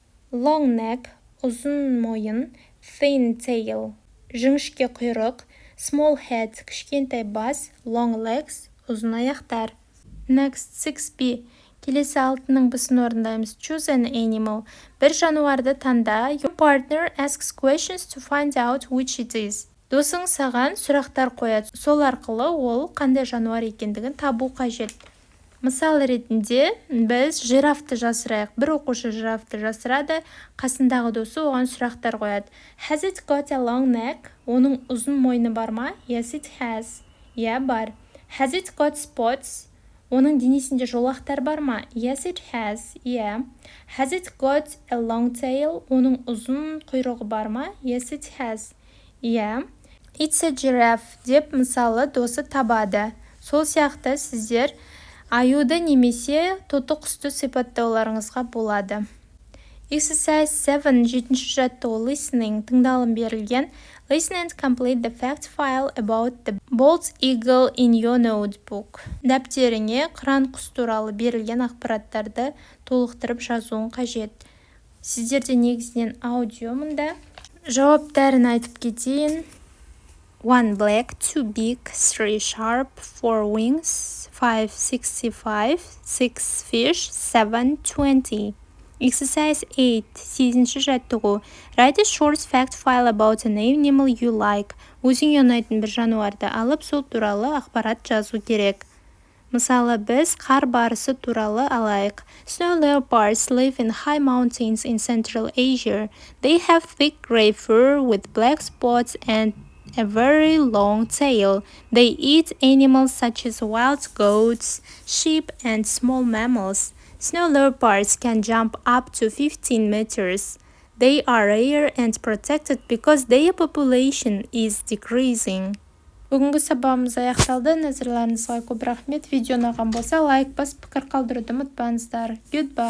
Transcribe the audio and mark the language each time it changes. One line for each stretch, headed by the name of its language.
English: Long neck,
Kazakh: ұзын мойын.
English: Thin tail,
Kazakh: жіңішке құйрық.
English: Small head,
Kazakh: кішкентай бас.
English: Long legs,
Kazakh: ұзын аяқтар.
English: Next 6b.
Kazakh: Келесі 6-ның бісін орындаймыз.
English: Choose an animal.
Kazakh: Бір жануарды таңда.
English: Your partner asks questions to find out which it is.
Kazakh: Досың саған сұрақтар қояды. Сол арқылы ол қандай жануар екендігін табу қажет. Мысал ретінде біз жирафты жасырайық. Бір оқушы жирафты жасырады, қасындағы досы оған сұрақтар қояды.
English: Has it got a long neck?
Kazakh: Оның ұзын мойны бар ма?
English: Yes, it has.
Kazakh: Иә, бар.
English: Has it got spots?
Kazakh: Оның денесінде жолақтар бар ма?
English: Yes, it has. Иә. Has it got a long tail?
Kazakh: Оның ұзын құйрығы бар ма?
English: Yes, it has. Иә. It's a giraffe
Kazakh: деп мысалы досы табады. Сол сияқты сіздер аюды немесе тоты құсты сипаттауларыңызға болады.
English: Exercise 7.
Kazakh: 7-ші жаттығу. Listening, тыңдалым берілген.
English: Listen and complete the fact file about the bald eagle in your notebook.
Kazakh: Дәптеріңе қыран құс туралы берілген ақпараттарды толықтырып жазуың қажет. Сіздерде негізінен аудио мұнда. Жауаптарын айтып кетейін.
English: 1 black, 2 big, 3 sharp, 4 wings, 5 65, 6 fish, 7 20. Exercise 8.
Kazakh: 8-ші жаттығу.
English: Write a short fact file about an animal you like.
Kazakh: Өзіңе ұнайтын бір жануарды алып, сол туралы ақпарат жазу керек. Мысалы, біз қар барысы туралы алайық.
English: Snow leopards live in high mountains in Central Asia. They have thick gray fur with black spots and a very long tail. They eat animals such as wild goats, sheep, and small mammals. Snow leopards can jump up to 15 meters. They are rare and protected because their population is decreasing.
Kazakh: Бүгінгі сабағымыз аяқталды. Назарларыңызға көп рахмет. Видео ұнаған болса, лайк басып пікір қалдыруды ұмытпаңыздар. Goodbye.